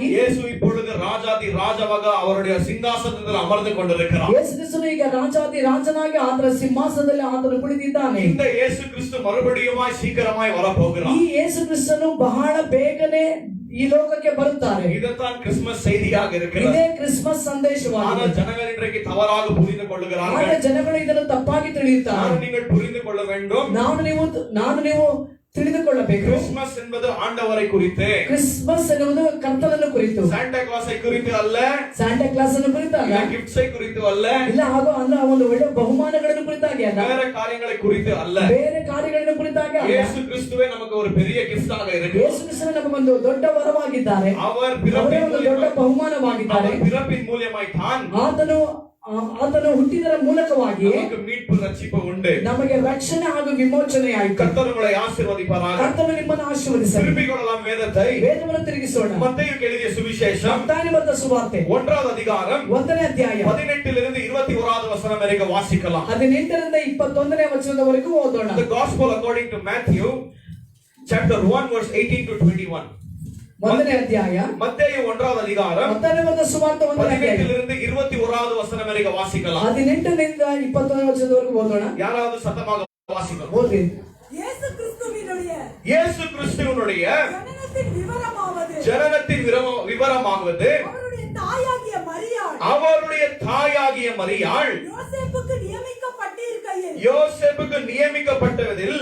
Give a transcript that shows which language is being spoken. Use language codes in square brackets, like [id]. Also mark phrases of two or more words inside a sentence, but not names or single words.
[ta] இயேசு இப்பொழுது ராஜாதி ராஜாவாக அவருடைய சிங்காசனத்தில் அமர்ந்து கொண்டிருக்கிறார். [kn] ಯೇಸು ಕ್ರಿಸ್ತನು ಈಗ ರಾಜಾದಿ ರಾಜನಾಗಿ ಆತನ ಸಿಂಹಾಸನದಲ್ಲಿ ಆತನು ಕುಳಿತಿದ್ದಾನೆ. [ta] இந்த இயேசு கிறிஸ்து மறுபடியுமாய் சீக்கிரமாய் வரப்போகிறார். [kn] ಈ ಯೇಸು ಕ್ರಿಸ್ತನು ಬಹಳ ಬೇಗನೆ ಈ ಲೋಕಕ್ಕೆ ಬರುತ್ತಾರೆ. [ta] இதுதான் கிறிஸ்மஸ் செய்தியாக இருக்கிறது. [kn] ಇದೇ ಕ್ರಿಸ್ಮಸ್ ಸಂದೇಶವಾಗಿದೆ. [ta] ஆனால் ஜனங்கள் இன்றைக்கு தவறாக புரிந்து கொள்ளுகிறார்கள். [kn] ಆದರೆ ಜನಗಳು ಇದನ್ನು ತಪ್ಪಾಗಿ ತಿಳಿಯುತ್ತಾರೆ. [ta] நீங்கள் புரிந்து கொள்ள வேண்டும். [kn] ನಾನು ನೀವು ತಿಳಿದುಕೊಳ್ಳಬೇಕು. [ta] கிறிஸ்மஸ் என்பது ஆண்டவரை குறித்து, [kn] ಕ್ರಿಸ್ಮಸ್ ಎನ್ನುವುದು ಕರ್ತನನ್ನು ಕುರಿತು, [ta] சாண்டா கிளாஸை குறித்து அல்ல, [kn] ಸ್ಯಾಂಟಾ ಕ್ಲಾಸ್ ಅನ್ನು ಕುರಿತಲ್ಲ, [ta] கிஃப்ட்ஸை குறித்து அல்ல, [kn] ಇಲ್ಲ ಹಾಗೂ ಅಂದ್ರೆ ಒಂದು ಒಳ್ಳೆ ಬಹುಮಾನಗಳನ್ನು ಕುರಿತಾಗಿ ಅಲ್ಲ, [ta] வேற காரியங்களை குறித்து அல்ல. [kn] ಬೇರೆ ಕಾರ್ಯಗಳನ್ನು ಕುರಿತಾಗಿ ಅಲ್ಲ. [ta] இயேசு கிறிஸ்துவே நமக்கு ஒரு பெரிய கிஃப்டாக இருக்கு. [kn] ಯೇಸು ಕ್ರಿಸ್ತನು ನಮಗೊಂದು ದೊಡ್ಡ ವರವಾಗಿದ್ದಾರೆ. [ta] அவர் [kn] ಅವರೇ ಒಂದು ದೊಡ್ಡ ಬಹುಮಾನವಾಗಿದ್ದಾರೆ. [ta] பிறப்பின் மூலமாய் தான் [kn] ಆತನು ಆತನು ಹುಟ್ಟಿದರ ಮೂಲಕವಾಗಿ [ta] நமக்கு மீட்பு ரட்சிப்பு உண்டு. [kn] ನಮಗೆ ರಕ್ಷಣೆ ಹಾಗೂ ವಿಮೋಚನೆ ಆಯಿತು. [ta] கர்த்தர் உங்களை ஆசீர்வதிப்பாராக. [kn] ಕರ್ತನು ನಿಮ್ಮನ್ನು ಆಶೀರ್ವದಿಸಲಿ. [ta] திருப்பிக் கொள்ளலாம் வேதத்தை. [kn] ವೇದವನ್ನು ತಿರುಗಿಸೋಣ. [ta] மத்தேயுக்கு எழுதிய சுவிசேஷம் [kn] ಮತ್ತಾಯನು ಬರೆದ ಸುವಾರ್ತೆ [ta] 1வது அதிகாரம் [kn] 1ನೇ ಅಧ್ಯಾಯ [ta] 18 21வது வசனம் வரைக்கும் வாசிக்கலாம். [kn] 18ರಿಂದ 21ನೇ ವಚನದವರೆಗೂ ಓದೋಣ. [en] The gospel according to Matthew chapter 1 verse 18 to 21. [kn] 1ನೇ ಅಧ್ಯಾಯ [ta] மத்தேயு 1வது அதிகாரம் [kn] ಮತ್ತಾಯನು ಬರೆದ ಸುವಾರ್ತೆ 1ನೇ ಅಧ್ಯಾಯ [ta] 18 21வது வசனம் வரைக்கும் வாசிக்கலாம். [kn] 18ರಿಂದ 21ನೇ ವಚನದವರೆಗೂ ಓದೋಣ. [ta] யாராவது சத்தமாக வாசிக்கலாம். [kn] ಓದಿ. [ta] இயேசு கிறிஸ்துவினுடைய இயேசு கிறிஸ்துவினுடைய ஜனனத்தின் விவரமாவது அவருடைய தாயாகிய மரியாள் அவருடைய தாயாகிய மரியாள் யோசேப்புக்கு நியமிக்கப்பட்டதில்